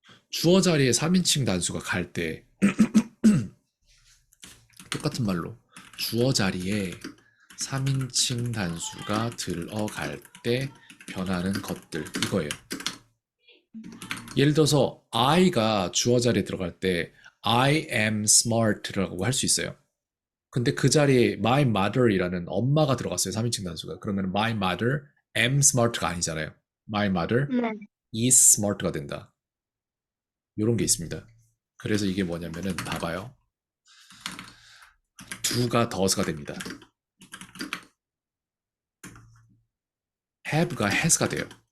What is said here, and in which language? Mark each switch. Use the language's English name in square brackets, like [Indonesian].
[Korean] 주어 자리에 3인칭 단수가 갈 때 똑같은 말로 주어 자리에 3인칭 단수가 들어갈 때 변하는 것들 이거예요. 예를 들어서 I가 주어 자리에 들어갈 때 [English] I am smart [Korean] 라고 할 수 있어요. 근데 그 자리에 [English] my mother [Korean] 이라는 엄마가 들어갔어요. 3인칭 단수가. [English] 그러면 my mother am smart가 아니잖아요. my mother [Korean] 네. [English] is smart [Korean] 가 된다. 이런 게 있습니다. 그래서 이게 뭐냐면은 봐봐요. do가 does가 됩니다. have가 has가 돼요.